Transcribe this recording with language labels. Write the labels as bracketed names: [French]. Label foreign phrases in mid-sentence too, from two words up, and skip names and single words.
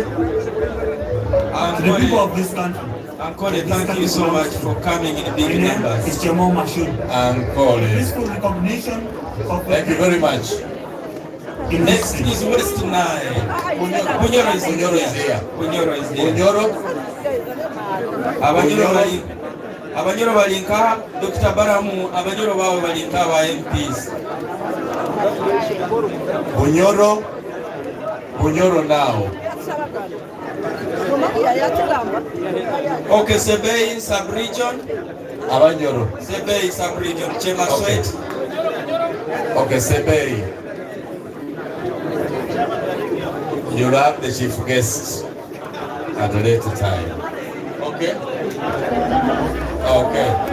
[English] The people of this country. Ankole, thank you so much for coming in big numbers. It's your mom machine. Ankole. Peaceful recognition of. Thank you very much. Next is West Nile. Bunyoro is here. Bunyoro is here. [Nyoro] Abanyoro balinka Dr. Baramu, Abanyoro bawe balinka ba MPs. [English] Bunyoro now. Okay, Sebei sub-region. Abanyoro. Sebei sub-region. Chema Sweat. Okay, Sebei. You'll have the chief guest at a later time. Okay? Okay.